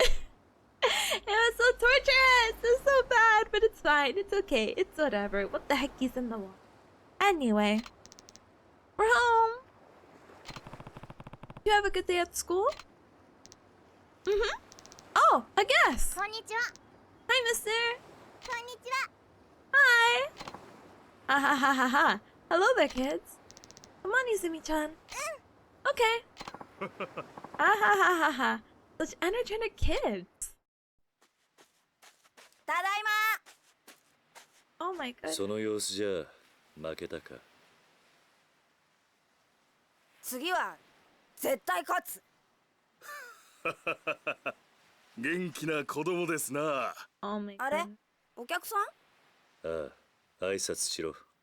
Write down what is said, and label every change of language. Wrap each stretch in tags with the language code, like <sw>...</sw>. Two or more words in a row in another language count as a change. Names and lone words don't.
<en>It was so torturous! It was so bad, but it's fine. It's okay. It's whatever. What the heck is in the wall? Anyway. We're home! You have a good day at school? Mm-hmm. Oh, a guest!</en> <ja>Konnichiwa.</ja> <en>Hi, mister!</en> <ja>Konnichiwa.</ja> <en>Hi! Ha ha ha ha ha! Hello there, kids! Come on, Izumi-chan. Okay. Ha ha ha ha ha! Such energetic kids!</en> <ja>Tadaima.</ja> <en>Oh my goodness.</en> <ja>その様子じゃ負けたか。次は絶対勝つ。元気な子供ですな。</ja> <en>Oh my</en> <ja>あれ</ja> <en>goodness.</en> <ja>お客さんああ、挨拶しろ。</ja>